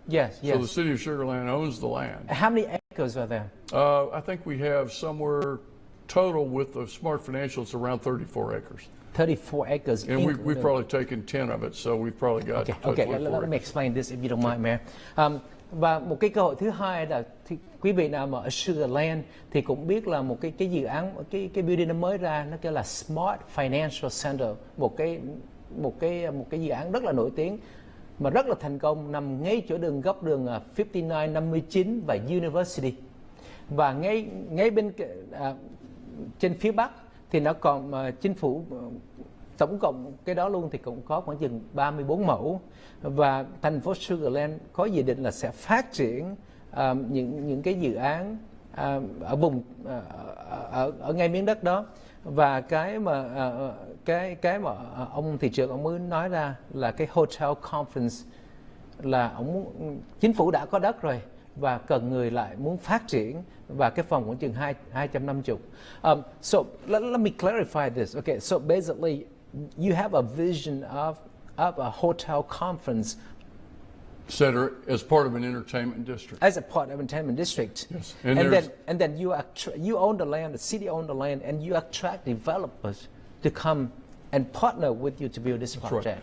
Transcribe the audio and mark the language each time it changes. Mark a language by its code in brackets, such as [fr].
[en] Yes. So the City of Sugar Land owns the land. How many acres are there? I think we have somewhere total with the Smart Financial, it's around 34 acres. 34 acres. And we've probably taken 10 of it, so we've probably got Okay, let me explain this if you don't mind, Mayor. [vi] Và một cái cơ hội thứ hai là quý vị nào mà ở Sugar Land thì cũng biết là một cái dự án, cái building nó mới ra, nó kêu là Smart Financial Center, một cái dự án rất là nổi tiếng mà rất là thành công, nằm ngay chỗ góc đường 5959 và University. Và ngay bên trên phía bắc thì nó còn chính phủ tổng cộng cái đó luôn thì cũng có khoảng chừng 34 mẫu, và thành phố Sugar Land có dự định là sẽ phát triển những cái dự án ở vùng ở ngay miếng đất đó. Và cái mà ông thị trưởng ông mới nói ra là cái hotel conference, là chính phủ đã có đất rồi và cần người lại muốn phát triển, và cái phòng khoảng chừng 250. [en] So let me clarify this. Okay, so basically you have a vision of a hotel conference center as part of an entertainment district. as a part of entertainment district. Yes. And then you own the land, the city own the land, and you attract developers to come and partner with you to build this project.